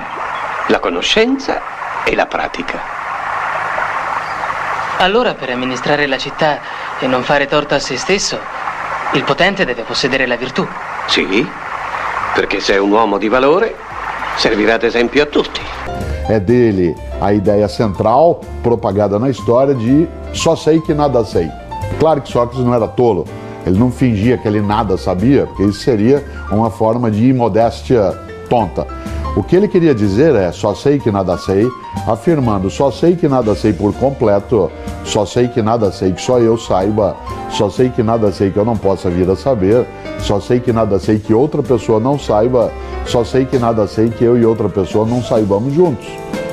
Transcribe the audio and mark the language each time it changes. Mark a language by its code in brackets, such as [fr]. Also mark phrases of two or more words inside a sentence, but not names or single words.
[it] La conoscenza e la pratica. Allora, per amministrare la città e non fare torto a se stesso, il potente deve possedere la virtù. Sì, perché se è un uomo di valore, servirà ad esempio a tutti. [pt] É dele a ideia central, propagada na história, de só sei que nada sei. Claro que Sócrates não era tolo, ele não fingia que ele nada sabia, porque isso seria uma forma de imodéstia tonta. O que ele queria dizer é só sei que nada sei, afirmando só sei que nada sei por completo, só sei que nada sei que só eu saiba, só sei que nada sei que eu não possa vir a saber, só sei que nada sei que outra pessoa não saiba, só sei que nada sei que eu e outra pessoa não saibamos juntos.